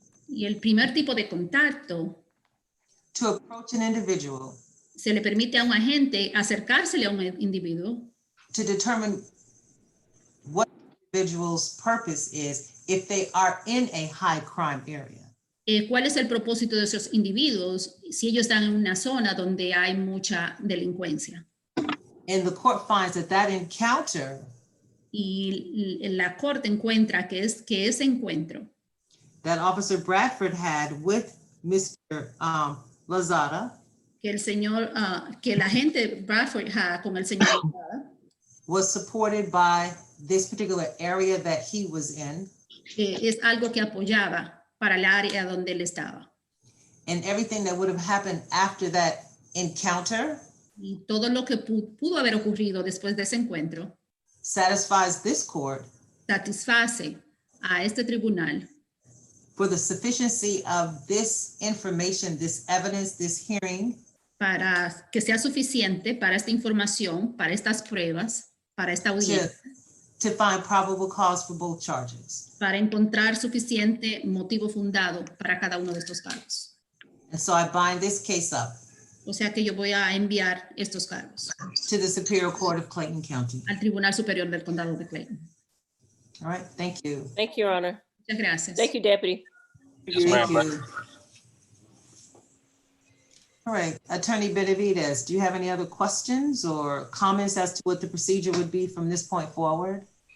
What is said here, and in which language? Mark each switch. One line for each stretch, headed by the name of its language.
Spanish: Y el primer tipo de contacto
English: to approach an individual
Spanish: se le permite a un agente acercársele a un individuo
English: to determine what the individual's purpose is if they are in a high crime area.
Spanish: cuál es el propósito de esos individuos si ellos están en una zona donde hay mucha delincuencia.
English: And the court finds that that encounter
Spanish: Y la corte encuentra que ese encuentro
English: that Officer Bradford had with Mr. Lazada
Spanish: que el agente Bradford con el señor Lazada,
English: was supported by this particular area that he was in,
Spanish: es algo que apoyaba para el área donde él estaba.
English: and everything that would have happened after that encounter
Spanish: Y todo lo que pudo haber ocurrido después de ese encuentro
English: satisfies this court
Spanish: satisface a este tribunal
English: for the sufficiency of this information, this evidence, this hearing,
Spanish: para que sea suficiente para esta información, para estas pruebas, para esta audiencia,
English: to find probable cause for both charges.
Spanish: para encontrar suficiente motivo fundado para cada uno de estos cargos.
English: And so I bind this case up
Spanish: O sea que yo voy a enviar estos cargos
English: to the Superior Court of Clayton County.
Spanish: al Tribunal Superior del Condado de Clayton.
English: All right, thank you. Thank you, Your Honor.
Spanish: Muchas gracias.
English: Thank you, Deputy. Yes, ma'am. Thank you. All right, Attorney Benavidez, do you have any other questions or comments as to what the procedure would be from this point forward?